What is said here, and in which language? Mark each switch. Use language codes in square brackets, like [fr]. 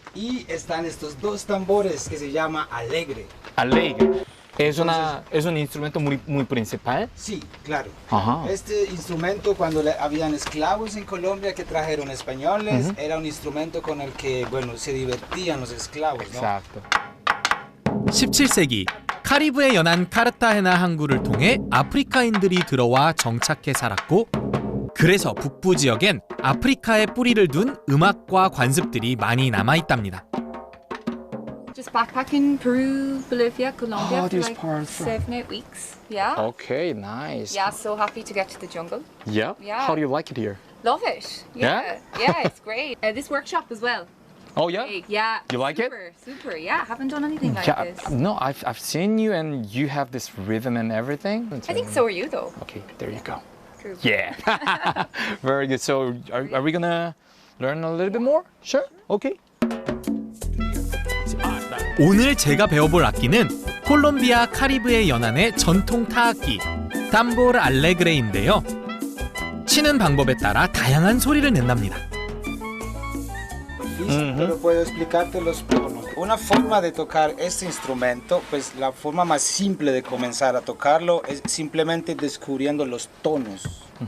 [es] y están estos dos tambores que se llama alegre. Alegre. ¿Es un instrumento muy principal? Sí, claro. Ajá. Este instrumento, cuando habían esclavos en Colombia que trajeron españoles, era un instrumento con el que, bueno, se divertían los esclavos, ¿no? Exacto. [ko] 17세기 카리브해 연안 카르타헤나 항구를 통해 아프리카인들이 들어와 정착해 살았고, 그래서 북부 지역엔 아프리카에 뿌리를 둔 음악과 관습들이 많이 남아 있답니다. [en] Just backpacking Peru, Bolivia, Colombia for these like parts. 7-8 weeks. Yeah. Okay, nice. Yeah, so happy to get to the jungle. Yeah? Yeah. How do you like it here? Love it. Yeah? Yeah, it's great. This workshop as well. Oh, yeah? Big, yeah. You like it? Super, yeah. Haven't done anything like Yeah, this. no, I've seen you and you have this rhythm and everything. I think so are you though. Okay, there you go. True. Yeah. Very good. So are we gonna learn a little bit more? Sure. Okay. [ko] 오늘 제가 배워볼 악기는 콜롬비아 카리브해 연안의 전통 타악기 담보르 알레그레인데요. 치는 방법에 따라 다양한 소리를 낸답니다. [es] Pero puedo explicarte los tonos. Una forma de tocar este instrumento, pues la forma más simple de comenzar a tocarlo es simplemente descubriendo los tonos.